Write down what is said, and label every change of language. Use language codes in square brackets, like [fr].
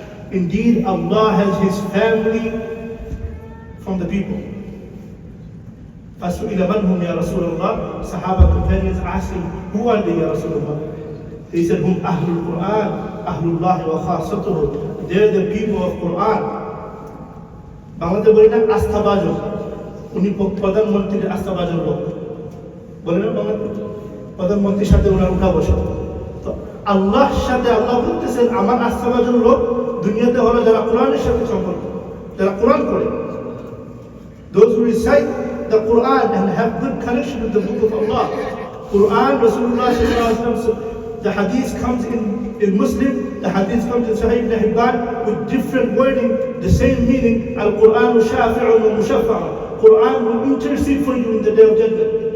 [en] Indeed, Allah has His family from the people. [ar] فَسُئِلَ مَنْ هُمْ يَا رَسُولَ اللَّهِ. [en] Sahaba companions asked him, who are they, Ya Rasulullah? He said, [ar] Hum Ahlul Quran, Ahlullahi wa khasatuhu. [en] They're the people of Quran. [bn] Bangladesh বলি না আস্থাভাজন, উনি প্রধানমন্ত্রীর আস্থাভাজন লোক, বলে না বাংলাদেশ প্রধানমন্ত্রীর সাথে ওনার উঠা বসে। তো আল্লাহর সাথে আল্লাহ বলতেছেন আমার আস্থাভাজন লোক দুনিয়াতে হলো যারা কোরআনের সাথে সম্পর্ক, যারা কোরআন পড়ে। [en] Those who recite the Quran and have good connection with the book of Allah. Quran, Rasulullah sallallahu alaihi wasallam, the hadith comes in Muslim, the hadith comes in Sahih Ibn Hibban with different wording, the same meaning. [ar] Al-Quran shafi'un wa mushaffa'un. [en] Quran will intercede for you in the day of Jannah.